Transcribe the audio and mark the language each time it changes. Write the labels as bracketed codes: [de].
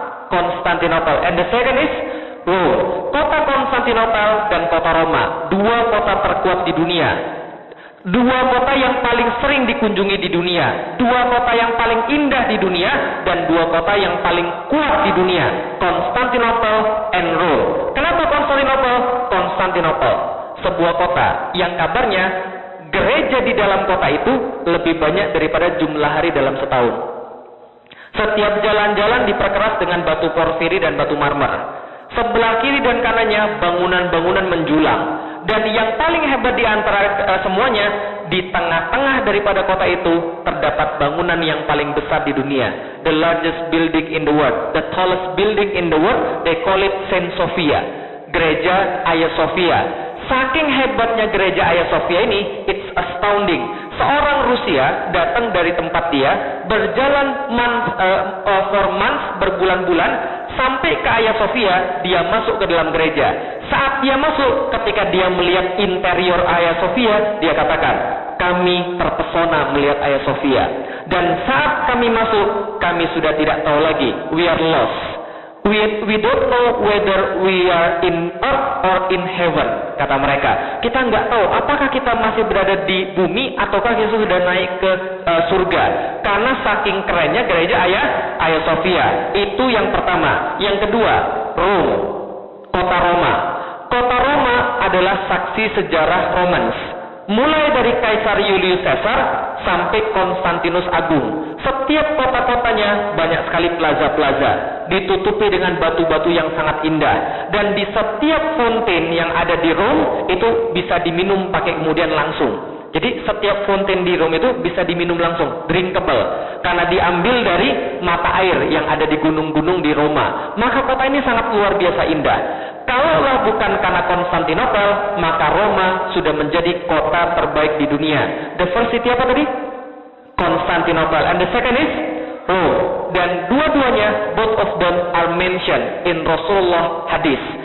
[en] Constantinople and the second is Rome. [id] Kota Konstantinopel dan kota Roma, dua kota terkuat di dunia, dua kota yang paling sering dikunjungi di dunia, dua kota yang paling indah di dunia, dan dua kota yang paling kuat di dunia, Konstantinopel [en] and Rome. [id] Kenapa Konstantinopel? Konstantinopel, sebuah kota yang kabarnya gereja di dalam kota itu lebih banyak daripada jumlah hari dalam setahun. Setiap jalan-jalan diperkeras dengan batu porfiri dan batu marmer. Sebelah kiri dan kanannya bangunan-bangunan menjulang. Dan yang paling hebat di antara semuanya, di tengah-tengah daripada kota itu terdapat bangunan yang paling besar di dunia. [en] The largest building in the world, the tallest building in the world, they call it Saint Sophia, gereja Hagia Sophia. [id] Saking hebatnya gereja Hagia Sophia ini, [en] it's astounding. [id] Seorang Rusia datang dari tempat dia, berjalan [en] for months, [id] berbulan-bulan, sampai ke Hagia Sophia, dia masuk ke dalam gereja. Saat dia masuk, ketika dia melihat interior Hagia Sophia, dia katakan, kami terpesona melihat Hagia Sophia. Dan saat kami masuk, kami sudah tidak tahu lagi, [en] we are lost. We don't know whether we are in earth or in heaven, [id] kata mereka. Kita nggak tahu apakah kita masih berada di bumi ataukah kita sudah naik ke surga. Karena saking kerennya gereja Hagia Sophia. Itu yang pertama. Yang kedua, Rome, kota Roma. Kota Roma adalah saksi sejarah Romans. Mulai dari Kaisar Julius Caesar sampai Konstantinus Agung. Setiap kota-kotanya banyak sekali plaza-plaza, ditutupi dengan batu-batu yang sangat indah. Dan di setiap fonten yang ada di Rome itu bisa diminum pakai kemudian langsung. Jadi setiap fonten di Rome itu bisa diminum langsung, drinkable, karena diambil dari mata air yang ada di gunung-gunung di Roma. Maka kota ini sangat luar biasa indah. Kalaulah bukan karena Konstantinopel, maka Roma sudah menjadi kota terbaik di dunia. [en] The first city [id] apa tadi? [en] Konstantinopel. And the second is Rome. [id] Dan dua-duanya, [en] both of them are mentioned in Rasulullah hadis.